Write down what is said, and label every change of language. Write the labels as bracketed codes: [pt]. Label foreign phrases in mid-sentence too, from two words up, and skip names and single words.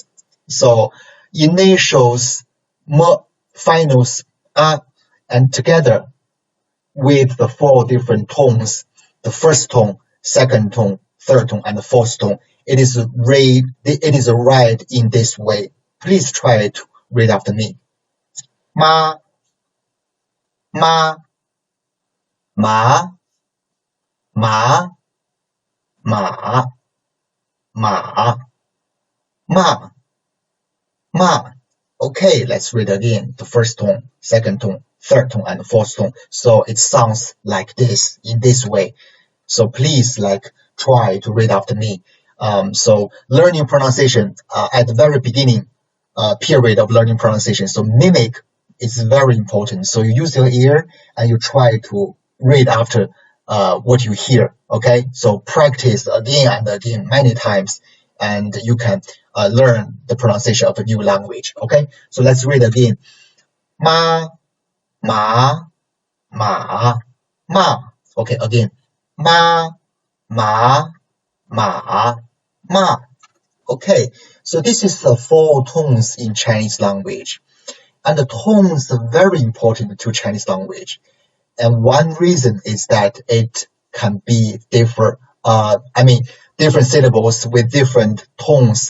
[en] So initials, M, finals, R, and together with the 4 different tones, the first tone, second tone, third tone, and the fourth tone, it is read in this way. Please try to read after me. [zh] Ma, ma, ma, ma, ma, ma, ma, ma. [en] Okay, let's read again. The first tone, second tone, third tone, and fourth tone. So it sounds like this, in this way. So please try to read after me. So learning pronunciation at the very beginning period of learning pronunciation. So mimic is very important. So you use your ear and you try to read after what you hear. Okay, so practice again and again many times, and you can learn the pronunciation of a new language. Okay, so let's read again. [zh] Ma, ma, ma, ma. Okay, again. Ma, ma, ma, ma. [en] Okay, so this is the 4 tones in Chinese language. And the tones are very important to Chinese language. And one reason is that it can be different syllables with different tones.